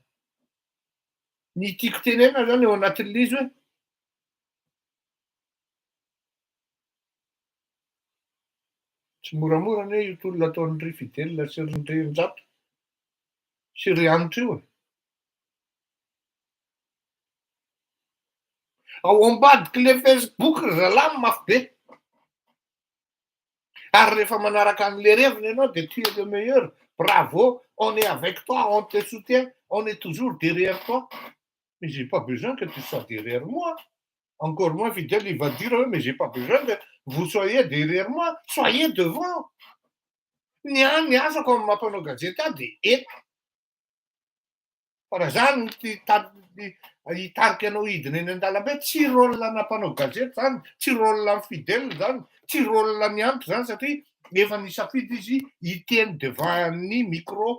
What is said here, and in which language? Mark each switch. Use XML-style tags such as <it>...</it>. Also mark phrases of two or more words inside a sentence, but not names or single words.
<mg>Ny tiako tenena zany eo anatin'ilay izy hoe tsy moramora anie io tolona ataon'ny Ry Fidèle sy ny Ry Njato sy Ry Anitra io. Ao ambadiky le Facebook ry zalahy mafy be. Ary rehefa manaraka an'le reviny ianao de</mg> <fr>tu es le meilleur. Bravo, on est avec toi, on te soutient, on est toujours derrière toi. Mais j'ai pas besoin que tu sois derrière moi. Encore moins Fidèle, il va dire, mais j'ai pas besoin que vous soyez derrière moi, soyez devant.</fr> <mg>Ny asako amin'ny mampanao gazeta de eto. Fa raha zany hitarika anao hidina eny an-dalambe, tsy rôle-na mpanao gazeta zany, tsy rôle-na Fidèle zany, tsy rôle-na ny Anitra zany satria efa nisafidy izy hiteny devant ny micro.</mg>